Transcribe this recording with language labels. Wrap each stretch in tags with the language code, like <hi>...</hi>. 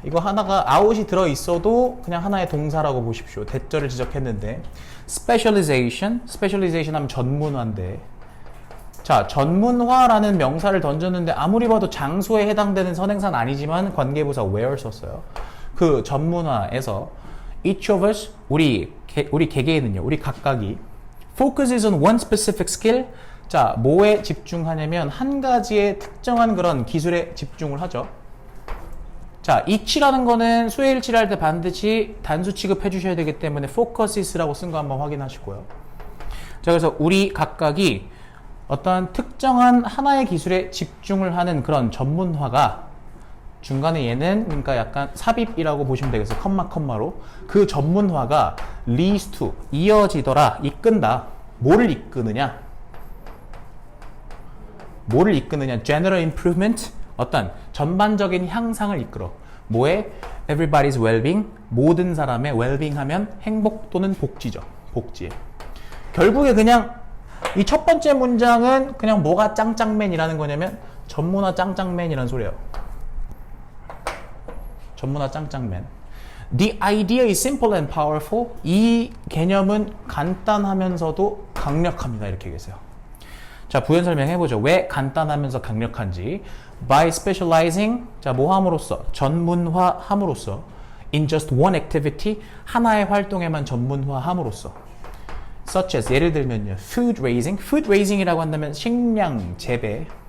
<ko>이거 하나가 out이 들어있어도 그냥 하나의 동사라고 보십시오. 대절을 지적했는데, specialization 하면 전문화인데, 자, 전문화라는 명사를 던졌는데 아무리 봐도 장소에 해당되는 선행사는 아니지만 관계부사 where 썼어요. 그 전문화에서</ko> <en>each of us,</en> <ko>우리 개개인은요, 우리 각각이</ko> <en>focuses on one specific skill.</en> <ko>자, 뭐에 집중하냐면 한 가지의 특정한 그런 기술에 집중을 하죠. 자, each라는 거는 수혜일치를 할 때 반드시 단수 취급해 주셔야 되기 때문에 focuses라고 쓴 거 한번 확인하시고요. 자, 그래서 우리 각각이 어떤 특정한 하나의 기술에 집중을 하는 그런 전문화가 중간에 얘는 그러니까 약간 삽입이라고 보시면 되겠어요. 컴마로 그 전문화가</ko> <en>leads to</en> <ko>이어지더라, 이끈다. 뭐를 이끄느냐?</ko> <en>general improvement,</en> <ko>어떤 전반적인 향상을 이끌어. 뭐에?</ko> <en>everybody's well-being,</en> <ko>모든 사람의 well-being 하면 행복 또는 복지죠. 복지에. 결국에 그냥 이 첫 번째 문장은 그냥 뭐가 짱짱맨이라는 거냐면 전문화 짱짱맨이라는 소리예요. 전문화 짱짱맨.</ko> <en>The idea is simple and powerful.</en> <ko>이 개념은 간단하면서도 강력합니다. 이렇게 얘기했어요. 자, 부연 설명해보죠. 왜 간단하면서 강력한지.</ko> <en>By specializing,</en> <ko>자, 뭐 함으로써? 전문화함으로써.</ko> <en>In just one activity,</en> <ko>하나의 활동에만 전문화함으로써.</ko> <en>Such as,</en> <ko>예를 들면요. Food raising. Food raising이라고 한다면 식량 재배.</ko>